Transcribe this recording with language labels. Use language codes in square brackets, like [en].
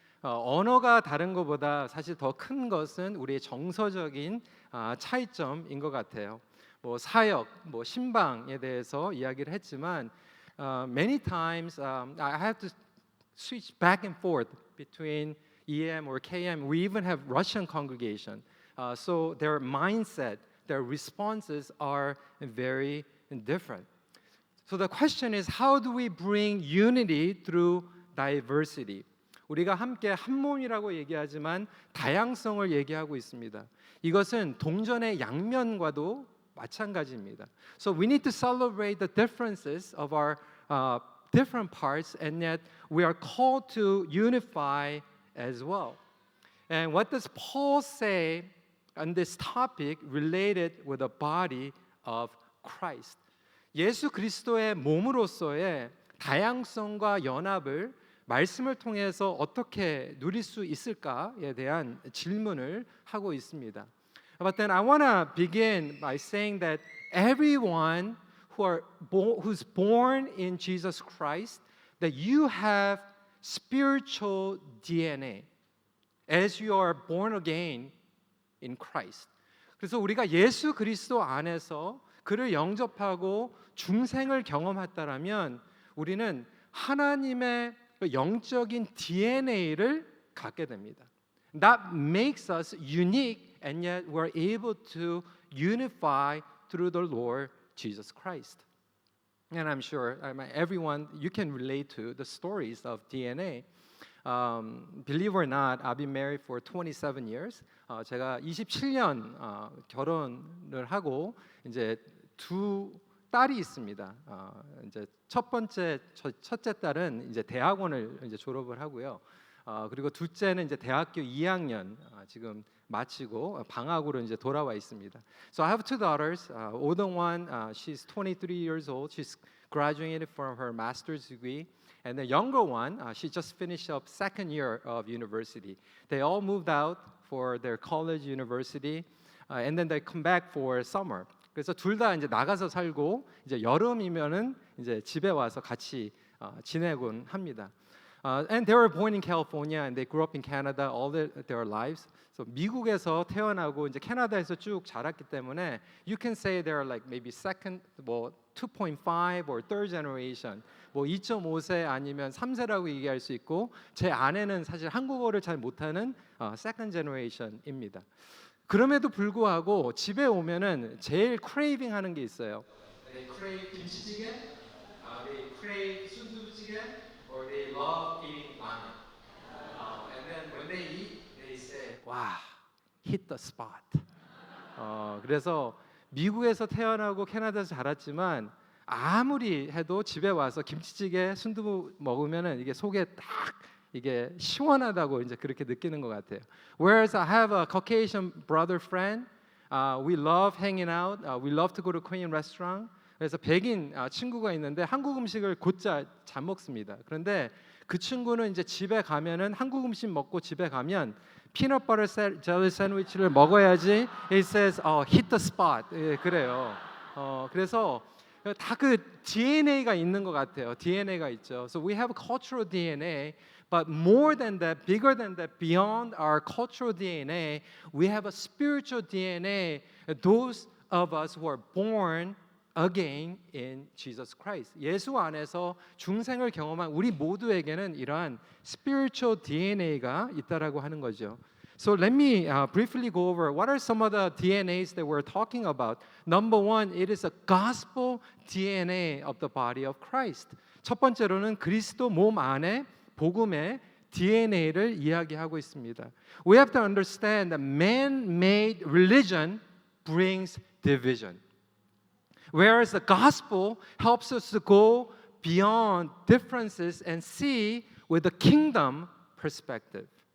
[ko] 언어가 다른 것보다 사실 더 큰 것은 우리의 정서적인 차이점인 것 같아요. 뭐 사역, 뭐 신방에 대해서 이야기를 했지만 [en] many times I have to switch back and forth between EM or KM. We even have Russian congregation. So their mindset, their responses are very different. So the question is, how do we bring unity through diversity? [ko] 우리가 함께 한 몸이라고 얘기하지만 다양성을 얘기하고 있습니다. 이것은 동전의 양면과도 마찬가지입니다. [en] So we need to celebrate the differences of our different parts, and yet we are called to unify as well. And what does Paul say on this topic related with the body of Christ? [ko] 예수 그리스도의 몸으로서의 다양성과 연합을 말씀을 통해서 어떻게 누릴 수 있을까에 대한 질문을 하고 있습니다. [en] But then I want to begin by saying that everyone who's born in Jesus Christ, that you have spiritual DNA as you are born again in Christ. [ko] 그래서 우리가 예수 그리스도 안에서 그를 영접하고 중생을 경험했다라면 우리는 하나님의 영적인 DNA를 갖게 됩니다. [en] That makes us unique, and yet we're able to unify through the Lord Jesus Christ. And I'm sure everyone, you can relate to the stories of DNA. Believe or not, I've been married for 27 years. [ko] 제가 27년 결혼을 하고 이제 두 딸이 있습니다. 이제 첫째 딸은 이제 대학원을 이제 졸업을 하고요. 그리고 둘째는 이제 대학교 2학년 지금 마치고 방학으로 이제 돌아와 있습니다. [en] So I have two daughters. Older one, she's 23 years old. She's graduated from her master's degree. And the younger one, she just finished up second year of university. They all moved out for their college university, and then they come back for summer. [ko] 그래서 둘 다 이제 나가서 살고 이제 여름이면은 이제 집에 와서 같이 지내곤 합니다. [en] And they were born in California and they grew up in Canada all their lives. [ko] So 미국에서 태어나고 이제 캐나다에서 쭉 자랐기 때문에 [en] you can say they're like maybe second, [ko] 뭐 [en] 2.5 or third generation, [ko] 뭐 2.5세 아니면 3세라고 얘기할 수 있고 제 아내는 사실 한국어를 잘 못하는 [en] second generation [ko] 입니다. 그럼에도 불구하고 집에 오면은 제일 크레이빙 하는 게 있어요. [en] They crave 김치찌개, they crave 순두부찌개, or they love eating ramen. And then when they eat, they say, "Wow, hit the spot." [ko] 그래서 미국에서 태어나고 캐나다에서 자랐지만 아무리 해도 집에 와서 김치찌개, 순두부 먹으면은 이게 속에 딱 이게 시원하다고 이제 그렇게 느끼는 것 같아요. [en] Whereas I have a Caucasian brother friend, we love hanging out, we love to go to Korean restaurant. [ko] 그래서 백인 친구가 있는데 한국 음식을 곧잘 잘 먹습니다. 그런데 그 친구는 이제 집에 가면은 한국 음식 먹고 집에 가면 [en] peanut butter jelly [ko] 샌드위치를 먹어야지. [en] It says, hit the spot. [ko] 예, 그래요. 그래서 다 그 DNA가 있는 것 같아요. DNA가 있죠. [en] So we have a cultural DNA. But more than that, bigger than that, beyond our cultural DNA, we have a spiritual DNA. Those of us who are born again in Jesus Christ. [ko] 예수 안에서 중생을 경험한 우리 모두에게는 이러한 [en] spiritual DNA [ko] 가 있다라고 하는 거죠. [en] So let me briefly go over what are some of the DNAs that we're talking about. Number one, it is a gospel DNA of the body of Christ. [ko] 첫 번째로는 그리스도 몸 안에 복음의 DNA를 이야기하고 있습니다. [en] We have to understand that man-made religion brings division, whereas the gospel helps us to go beyond differences and see with a kingdom perspective.